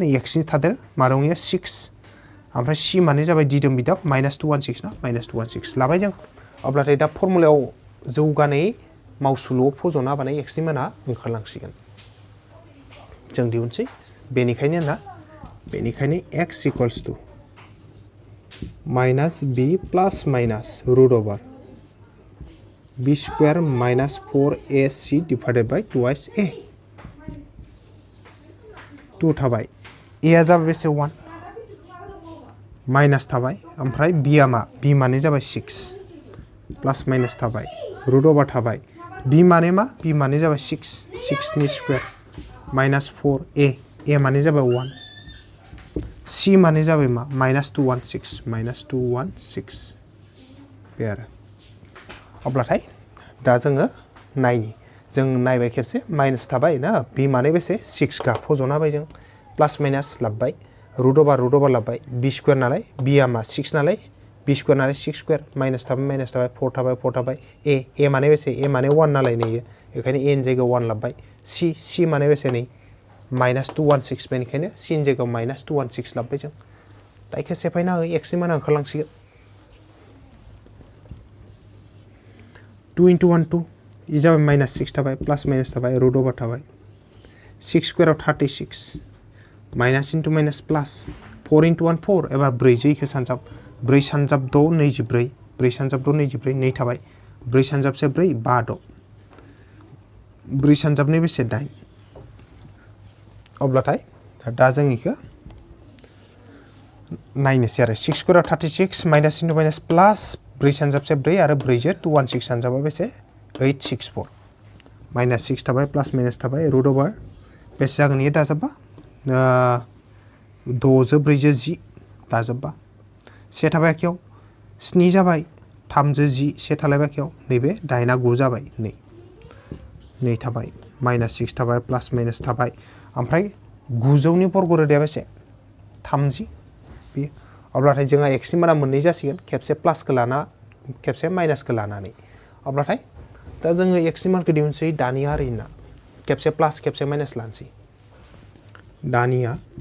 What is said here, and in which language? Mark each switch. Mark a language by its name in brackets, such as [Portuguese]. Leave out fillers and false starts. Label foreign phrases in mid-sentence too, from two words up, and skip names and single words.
[Bodo] नै x नि थादेर मा दं इयो 6 ओमफ्राय c माने जाबाय दिदोम बिदाब माइनास 216 ना माइनास 216 लाबाय जों अब्लाथाय दा फर्मुलायाव जौगानाय मावसुलुआव फज'ना बानाय x नि माना ओंखारलांसिगोन जों दिहुनसै बेनिखायनो [English] x equals to minus b plus minus root over b square minus 4ac divided by 2s a [Bodo] 2 थाबाय a आ जाबाय बेसे 1 माइनास थाबाय ओमफ्राय b आ मा b माने जाबाय 6 [English] plus minus [Bodo] थाबाय [English] root over [Bodo] थाबाय b माने मा b माने जाबाय 6 नि [English] square minus 4a [Bodo] माने जाबाय 1 c माने जाबाय मा माइनास 216 बे आरो अब्लाथाय दा जोङो नायनि जों नायबाय खेबसे माइनास थाबाय ना b माने बेसे 6 का फज'ना होबाय जों [English] plus minus [Bodo] लाबबाय [English] root over [Bodo] लाबबाय [English] b square [Bodo] नालाय b आ मा 6 नालाय b स्क्वायर नालाय [English] 6 square minus [Bodo] थाबाय 4 थाबाय a माने बेसे a माने 1 नालाय नैयो बेखायनो a नि जायगायाव 1 लाबबाय c माने बेसे नै माइनास 216 बेनिखायनो c नि जायगायाव माइनास 216 लाबबाय जों दा इखो सेफायना हो x नि माना ओंखारलांसिगोन 2 into 1 2 इ जाबाय माइनास 6 थाबाय [English] plus minus [Bodo] थाबाय [English] root over [Bodo] थाबाय 6 स्क्वायरआव [English] 36 minus into minus plus 4 into 1 4 [Bodo] एबा 4 जो इखो सानजाब 4 सानजाब 6 24 4 सानजाब 6 24 2 थाबाय 4 सानजाब से 4 5 6 4 सानजाब नै बेसे 8 अब्लाथाय दा जों इखो नायनोसै आरो [English] 6 square 36 minus into minus plus 4 [Bodo] सानजाबसे 4 आरो 4 जो 216 सानजाबा बेसे 864 माइनास 6 थाबाय [English] plus minus [Bodo] थाबाय [English] root over [Bodo] बेसे जागोन इयो दाजाबबा 6 जो 4 जो 10 दाजाबबा से थाबाय आखियाव 7 जाबाय 3 जो 10 से थालायबाय आखियाव नैबे 8 9 जाबाय 2 थाबाय माइनास 6 थाबाय [English] plus minus [Bodo] थाबाय ओमफ्राय 900 नि बर्ग रोदाया बेसे 30 बे अब्लाथाय जोंहा x नि माना मोननै जासिगोन खेबसे प्लासखौ लाना खेबसे माइनासखौ लानानै अब्लाथाय दा जोङो x नि मानखौ दिहुनसै दानिया ओरैना खेबसे प्लास खेबसे माइनास लानोसै दानिया